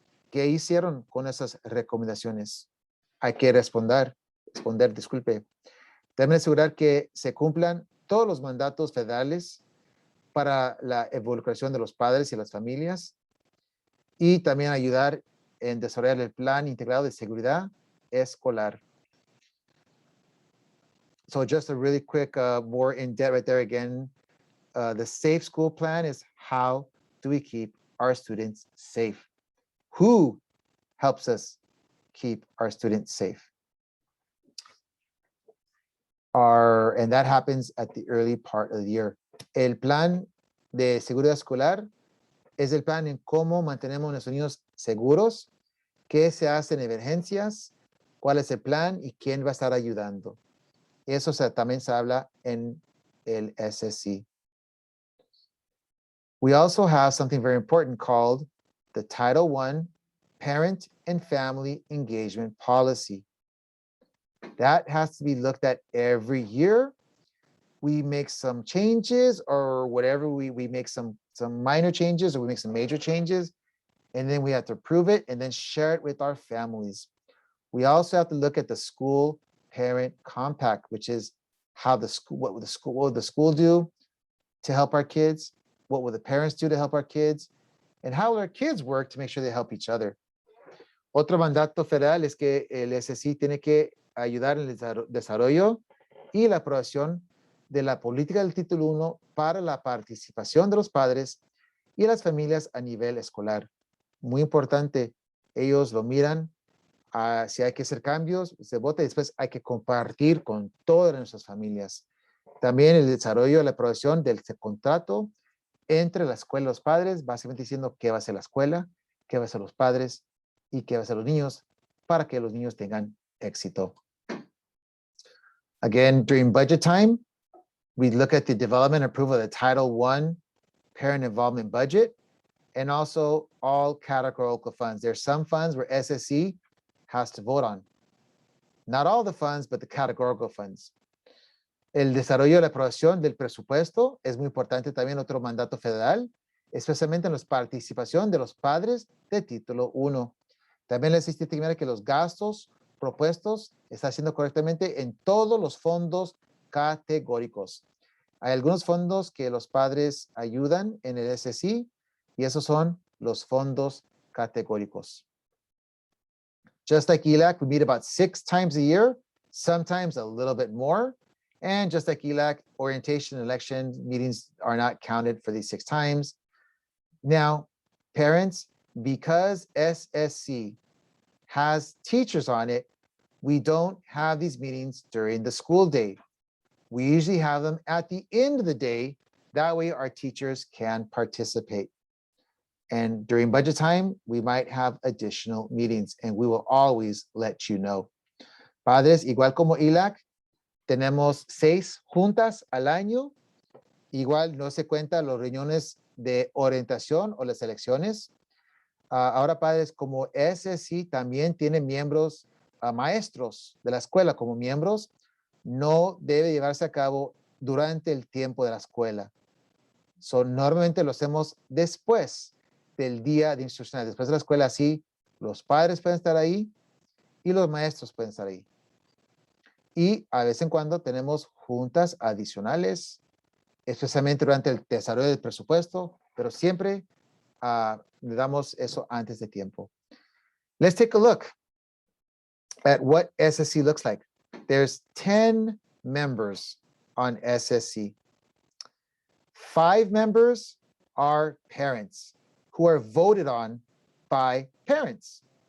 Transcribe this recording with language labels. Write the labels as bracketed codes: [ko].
[es] ¿Qué hicieron con esas recomendaciones? Hay que responder, disculpe. También asegurar que se cumplan todos los mandatos federales para la involucración de los padres y las familias, y también ayudar en desarrollar el plan integrado de seguridad escolar. [en] So just a really quick, more in-depth right there again. The safe school plan is how do we keep our students safe? Who helps us keep our students safe? And that happens at the early part of the year. [es] El plan de seguridad escolar es el plan en cómo mantenemos a nuestros niños seguros, qué se hace en emergencias, cuál es el plan y quién va a estar ayudando. Eso también se habla en el SSC. [en] We also have something very important called the Title I Parent and Family Engagement Policy. That has to be looked at every year. We make some changes or whatever, we make some minor changes, or we make some major changes, and then we have to approve it and then share it with our families. We also have to look at the school parent compact, which is how what will the school do to help our kids? What will the parents do to help our kids? And how will our kids work to make sure they help each other? [es] Otro mandato federal es que el SSC tiene que ayudar en el desarrollo y la aprobación de la política del título 1 para la participación de los padres y las familias a nivel escolar. Muy importante, ellos lo miran, si hay que hacer cambios, se vota y después hay que compartir con todas nuestras familias. También el desarrollo y la aprobación del contrato entre la escuela y los padres, básicamente diciendo qué va a ser la escuela, qué va a ser los padres y qué va a ser los niños, para que los niños tengan éxito. [en] Again, during budget time, we look at the development and approval of the Title I Parent Involvement Budget, and also all categorical funds. There's some funds where SSC has to vote on. Not all the funds, but the categorical funds. [es] El desarrollo y la aprobación del presupuesto es muy importante también, otro mandato federal, especialmente en la participación de los padres de título 1. También les existe que los gastos propuestos están haciendo correctamente en todos los fondos categóricos. Hay algunos fondos que los padres ayudan en el SSC, y esos son los fondos categóricos. [en] Just like ELAC, we meet about 6 times a year, sometimes a little bit more. And just like ELAC, orientation and election meetings are not counted for these 6 times. Now, parents, because SSC has teachers on it, we don't have these meetings during the school day. We usually have them at the end of the day. That way our teachers can participate. And during budget time, we might have additional meetings, and we will always let you know. [es] Padres, igual como ELAC, tenemos 6 juntas al año. Igual no se cuentan las reuniones de orientación o las elecciones. Ahora, padres, como SSC también tiene miembros, maestros de la escuela como miembros, no debe llevarse a cabo durante el tiempo de la escuela. Normalmente lo hacemos después del día de instrucción. Después de la escuela, sí, los padres pueden estar ahí y los maestros pueden estar ahí. Y a vez en cuando tenemos juntas adicionales, especialmente durante el desarrollo del presupuesto, pero siempre le damos eso antes de tiempo. [en] Let's take a look at what SSC looks like. There's 10 members on SSC. 5 members are parents who are voted on by parents.